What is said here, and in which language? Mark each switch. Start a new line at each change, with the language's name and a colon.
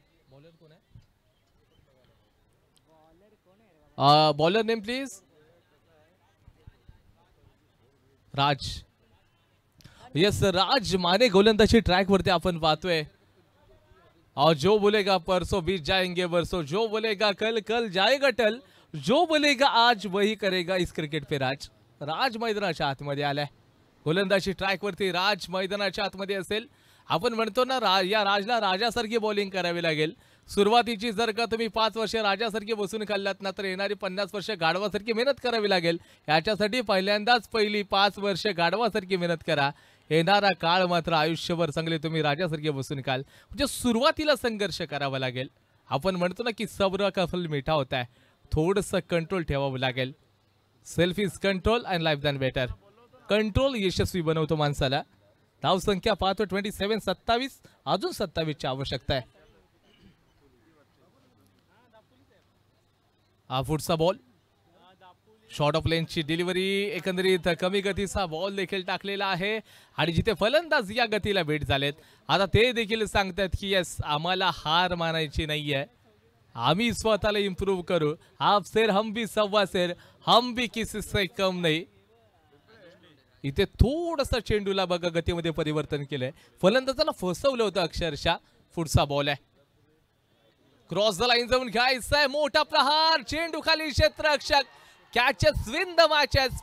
Marathi: Bowler कोण आहे?
English: Bowler name please.
Marathi: Raj. Yes राज माने गोलंदाजी ट्रॅक वरती आपण पाहतोय।
Hindi: और जो बोलेगा परसों बीत जाएंगे बरसों, जो बोलेगा कल कल जाएगा टल, जो बोलेगा आज वही करेगा इस क्रिकेट पे राज।
Marathi: राज मैदानाच्या आतमध्ये आलाय। गोलंदाजी ट्रॅक वरती राज मैदानाच्या आतमध्ये असेल। आपण म्हणतो ना या राजला राजासारखी बॉलिंग करावी लागेल। सुरुवातीची जर का तुम्ही 5 वर्ष राजासारखी बसून खाल्लात ना तर येणारी 50 वर्ष गाढवासारखी मेहनत करावी लागेल। याच्यासाठी पहिल्यांदाच पहिली 5 वर्ष गाढवासारखी मेहनत करा। येणारा काळ मात्र आयुष्यभर चांगले तुम्ही राजासारखे बसून खाल। म्हणजे सुरुवातीला संघर्ष करावा लागेल। आपण म्हणतो ना की
Hindi: सब्र का फल मीठा होता है,
Marathi: थोडंसं कंट्रोल ठेवावं लागेल।
English: Self is control and life than better.
Marathi: Control यशस्वी बनवतो माणसाला। धाव संख्या पाहतो 27-27। अजून 27 ची आवश्यकता आहे। हा पुढचा बॉल शॉर्ट ऑफ लेनची डिलिव्हरी, एकंदरीत कमी गतीचा बॉल देखील टाकलेला आहे आणि जिथे फलंदाज या गतीला भेट झालेत आता ते देखील सांगतात की यस आम्हाला हार मानायची नाहीये, आम्ही स्वतःला इम्प्रूव्ह करू।
Hindi: आप शेर हम भी सव्वा शेर, हम भी किसी से कम नहीं।
Marathi: इथे थोडंसं चेंडूला बघा गतीमध्ये परिवर्तन केलंय। फलंदाजाला फसवलं होतं अक्षरशः। पुढचा बॉल आहे क्रॉस द लाईन जाऊन घ्यायचा आहे। मोठा प्रहार, चेंडू खाली, क्षेत्ररक्षक
English: catches win the matches.